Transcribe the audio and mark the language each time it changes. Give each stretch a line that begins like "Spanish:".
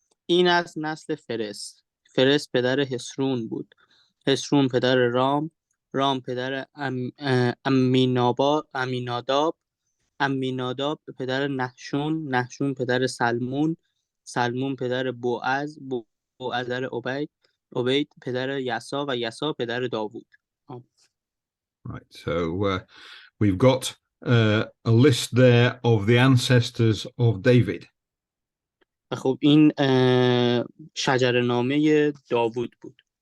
Persian: این از نسل فرس پدر حسرون بود، حسرون پدر رام پدر امیناداب پدر نحشون پدر سلمون پدر بوعز بوعزر عبید پدر یسا و یسا پدر داوود.
English: Right, so we've got a list there of the ancestors of David.
Persian: و خب این شجره‌نامه داوود بود.